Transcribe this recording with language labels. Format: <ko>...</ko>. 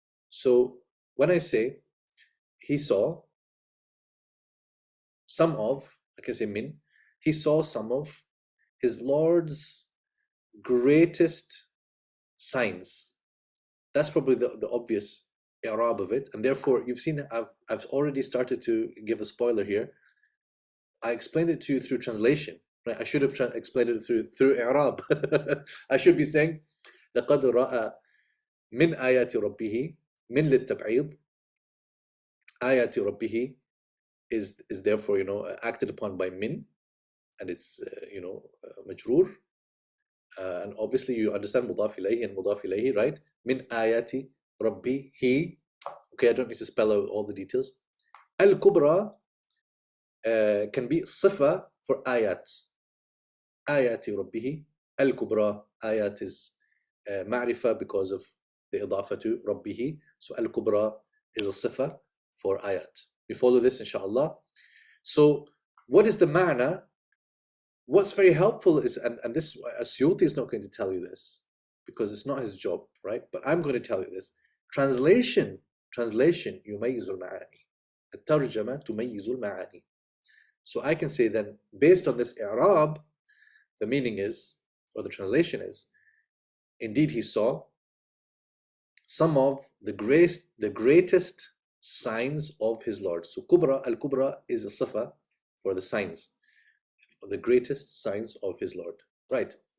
<en>So when I say he saw some of, I can say min, he saw some of his Lord's greatest signs. That's probably the obvious i'rab of it, and therefore you've seen I've already started to give a spoiler here. I explained it to you through translation, right? I should have explained it through i'rab. I should be saying</en> <ar>لَقَدْ رَأَى مِنْ آيَاتِ رَبِّهِ min للتبعيض. آيَاتِ رَبِّهِ</ar> <en>is therefore, you know, acted upon by min, and it's majroor, and obviously you understand mudaf ilayhi and mudaf ilayhi, right? Min ayati rabbihi. Okay, I don't need to spell out all the details. Al-kubra can be sifa for ayat. Ayati rabbihi. Al-kubra, ayat is ma'rifa because of the idafa to rabbihi. So al-kubra is a sifa for ayat. You follow this, inshallah. So what is the ma'na? What's very helpful is, and this, al-Suyuti is not going to tell you this because it's not his job, right? But I'm going to tell you this.</en> <ar>Translation يميز المعاني. الترجمة تميز المعاني.</ar> <en>So I can say then, based on this i'rab, the meaning is, or the translation is, indeed he saw some of the greatest signs of his Lord. So kubra, al-kubra is a sifa for the signs, the greatest signs of his Lord, right?</en>